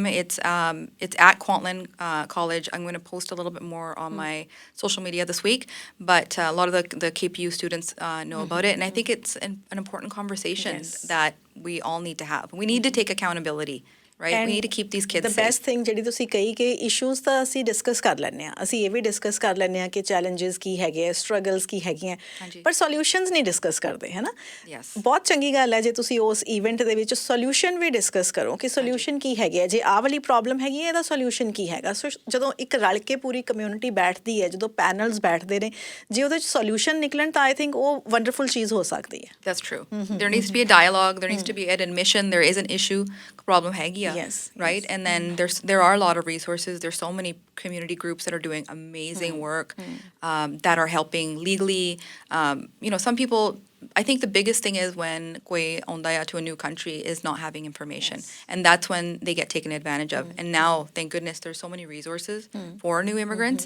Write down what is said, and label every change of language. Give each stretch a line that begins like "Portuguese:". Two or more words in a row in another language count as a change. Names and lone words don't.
English: It's at Kwantlen College. I'm going to post a little bit more on my social media this week, but a lot of the KPU students know about it, and I think it's an important conversation that we all need to have. We need to take accountability. Right? We need to keep these kids safe. The best thing
Punjabi: ਜਿਹੜੀ ਤੁਸੀਂ ਕਹੀ ਕਿ ਇਸ਼ੂਜ਼ ਤਾਂ ਅਸੀਂ ਡਿਸਕਸ ਕਰ ਲੈਂਦੇ ਆ ਅਸੀਂ ਇਹ ਵੀ ਡਿਸਕਸ ਕਰ ਲੈਂਦੇ ਆ ਕਿ ਚੈਲੰਜਸ ਕੀ ਹੈਗੇ ਆ ਸਟਰਗਲਸ ਕੀ ਹੈਗੀਆਂ ਪਰ ਸੋਲਿਊਸ਼ਨਸ ਨਹੀਂ ਡਿਸਕਸ ਕਰਦੇ ਹੈ ਨਾ ਬਹੁਤ ਚੰਗੀ ਗੱਲ ਹੈ ਜੇ ਤੁਸੀਂ ਉਸ ਇਵੈਂਟ ਦੇ ਵਿੱਚ ਸੋਲਿਊਸ਼ਨ ਵੀ ਡਿਸਕਸ ਕਰੋ ਕਿ ਸੋਲਿਊਸ਼ਨ ਕੀ ਹੈਗੇ ਆ ਜੇ ਆਹ ਵਾਲੀ ਪ੍ਰੋਬਲਮ ਹੈਗੀ ਹੈ ਇਹਦਾ ਸੋਲਿਊਸ਼ਨ ਕੀ ਹੈਗਾ ਸੋ ਜਦੋਂ ਇੱਕ ਰਲ ਕੇ ਪੂਰੀ ਕਮਿਊਨਿਟੀ ਬੈਠਦੀ ਹੈ ਜਦੋਂ ਪੈਨਲਸ ਬੈਠਦੇ ਨੇ ਜੇ ਉਹਦੇ 'ਚ ਸੋਲਿਊਸ਼ਨ ਨਿਕਲਣ ਤਾਂ
English: I think
Punjabi: ਉਹ ਵੰਡਰਫੁਲ ਚੀਜ਼ ਹੋ ਸਕਦੀ ਹੈ
English: That's true. There needs to be a dialogue. There needs to be an admission. There is an issue, problem
Punjabi: ਹੈਗੀ ਆ
English: right? And then there are a lot of resources. There's so many community groups that are doing amazing work that are helping legally. Some people, I think the biggest thing is when
Punjabi: ਕੋਈ ਆਉਂਦਾ ਆ
English: to a new country is not having information. And that's when they get taken advantage of. And now, thank goodness, there's so many resources for new immigrants.